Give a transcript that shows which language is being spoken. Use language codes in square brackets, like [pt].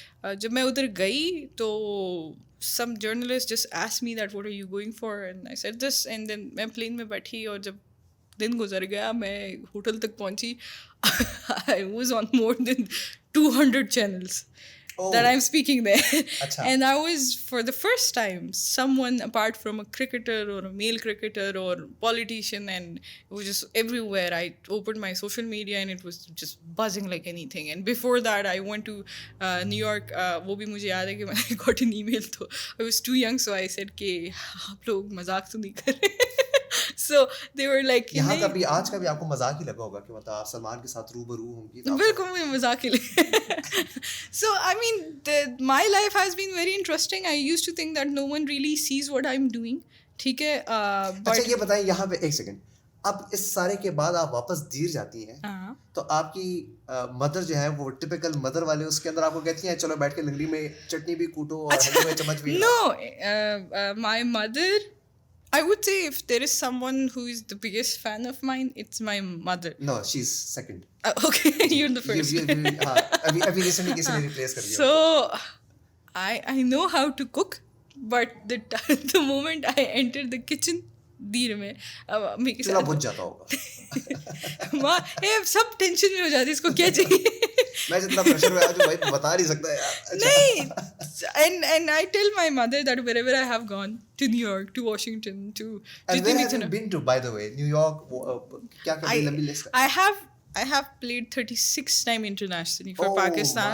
[ur] جب میں ادھر گئی تو [en] some journalists just asked me that what are you going for, and I said this, and then [ur] میں plane میں بیٹھی اور جب دن گزر گیا میں ہوٹل تک پہنچی [en] I was on more than 200 channels that I'm speaking there. And I was for the first time someone apart from a cricketer or a male cricketer or politician, and it was just everywhere. I opened my social media and it was just buzzing like anything. And before that I went to New York. [ur] وہ بھی مجھے یاد ہے کہ میں [en] got an email, [ur] تو [en] I was too young so I said [ur] کہ آپ لوگ مذاق تو نہیں کر رہے. [en] So they were like [ur] یہاں کا بھی آج کا بھی آپ کو مذاق ہی لگا ہوگا کہ مطلب آپ سلمان کے ساتھ روبرو ہوں گی. بالکل مجھے مذاق ہی لگا. [en] So I mean my life has been very interesting. I used to think that no one really sees what I'm doing. [ur] ٹھیک ہے. اچھا یہ بتائیں یہاں پہ ایک سیکنڈ, اب اس سارے کے بعد آپ واپس دیر جاتی ہیں تو آپ کی مدر جو ہے وہ ٹپیکل مدر والے اس کے اندر آپ کو کہتی ہیں چلو بیٹھ کے لنگڑی میں چٹنی بھی کوٹو اور ہلدی میں چمچ بھی. [en] No, my mother, I would say if there is someone who is the biggest fan of mine, it's my mother. No, she's second. Okay, you're the first. [ur] ابھی ریسنٹلی کسی نے ریپلیس کر دیا. [en] So I know how to cook, but the moment I enter the kitchen دیر میں [ur] چولہا بجھ جاتا ہوگا, ماں سب ٹینشن میں ہو جاتی, اس کو کیا چاہیے. میں جتنا پریشر میں آ جاؤں بھائی بتا نہیں سکتا یار. [en] نہیں, and I tell my mother that wherever I have gone to New York, to Washington, to and where have you been to by the way? [ur] New York, کیا کیا لمبی لسٹ ہے. [en] I have played 36 times internationally for Pakistan.